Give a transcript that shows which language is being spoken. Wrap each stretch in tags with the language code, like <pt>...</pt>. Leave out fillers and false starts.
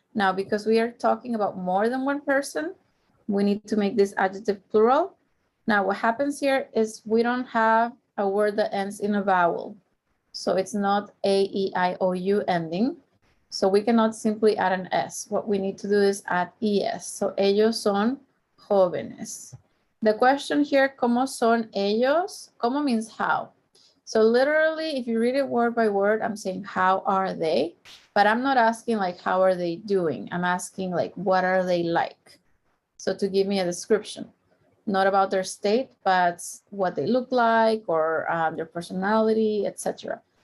<en>Now, because we are talking about more than one person, we need to make this adjective plural. Now, what happens here is we don't have a word that ends in a vowel. So it's not A, E, I, O, U ending. So we cannot simply add an S. What we need to do is add ES.</en> <es>So ellos son jóvenes.</es> <en>The question here,</en> <es>¿cómo son ellos?</es> <en>¿Cómo means how. So literally, if you read it word by word, I'm saying, how are they? But I'm not asking like, how are they doing? I'm asking like, what are they like? So to give me a description, not about their state, but what they look like or their personality, etc.</en>